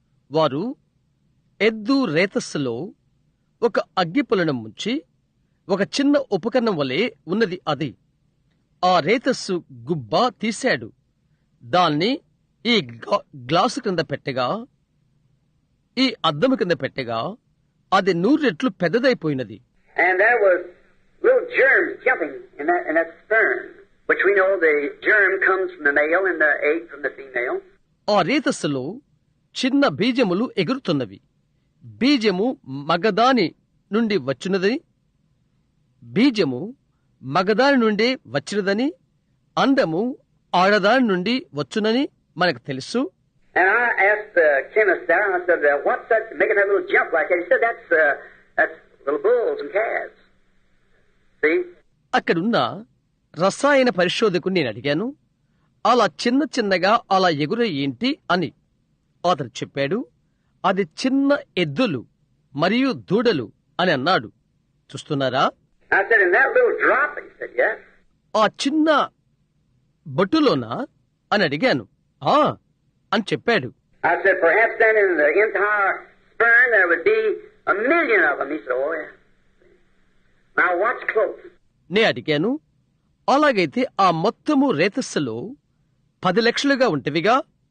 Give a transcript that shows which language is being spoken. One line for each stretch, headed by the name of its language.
Telugu: వారు ఎద్దు రేతస్సులో ఒక అగ్గిపులను ముంచి ఒక చిన్న ఉపకరణం వలె ఉన్నది అది. ఆ రేతస్సు గుబ్బ తీశాడు. దాన్ని ఈ గ్లాసు కింద పెట్టగా, ఈ అద్దము కింద పెట్టగా అది 100 రెట్లు పెద్దదైపోయినది.
English: And there was little germs jumping in that sperm, which we know the germ comes from the male and the egg from the female.
Telugu: ఆ రేతస్సులో చిన్న బీజములు ఎగురుతున్నవి. బీజము మగదాని నుండి వచ్చినదని, బీజము మగదాని నుండి వచ్చినదని, అండము ఆడదాని నుండి వచ్చునని మనకు తెలుసు.
English: And I asked the chemist there, I said, what's that making that little jump like that? He said, that's little bulls and calves. See?
Telugu: అక్కడున్న రసాయన పరిశోధకుని నేను అడిగాను, అలా చిన్నగా అలా ఎగురే ఏంటి అని. అతను చెప్పాడు, అది చిన్న ఎద్దులు మరియు దూడలు అని అన్నాడు. చూస్తున్నారా?
English: I said, in that little drop? He said, yes.
Telugu: ఆ చిన్న బొట్టులోనా అని అడిగాను. అని చెప్పాడు.
English: I said, perhaps then in the entire sperm there would be 1,000,000 of them. He said, oh yeah. Now watch close.
Telugu: నే అడిగాను, అలాగైతే ఆ మొత్తము రేతస్సులో 10 లక్షలుగా ఉంటవిగా?